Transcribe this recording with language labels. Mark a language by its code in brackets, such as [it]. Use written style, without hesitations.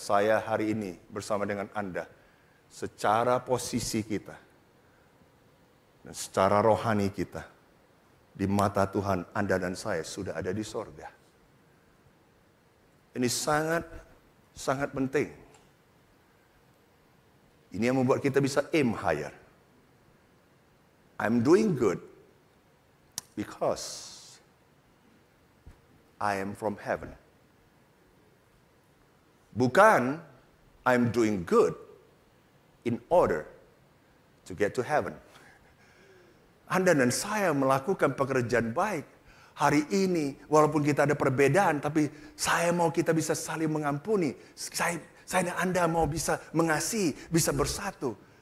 [id] Saya hari ini bersama dengan Anda, secara posisi kita, dan secara rohani kita, di mata Tuhan, Anda dan saya sudah ada di sorga. Ini sangat penting. Ini yang membuat kita bisa [en] aim higher. I'm doing good because I am from heaven. [id] Bukan [en] I'm doing good in order to get to heaven. [id] Anda dan saya melakukan pekerjaan baik hari ini, walaupun kita ada perbedaan, tapi saya mau kita bisa saling mengampuni. Saya dan Anda mau bisa mengasihi, bisa bersatu.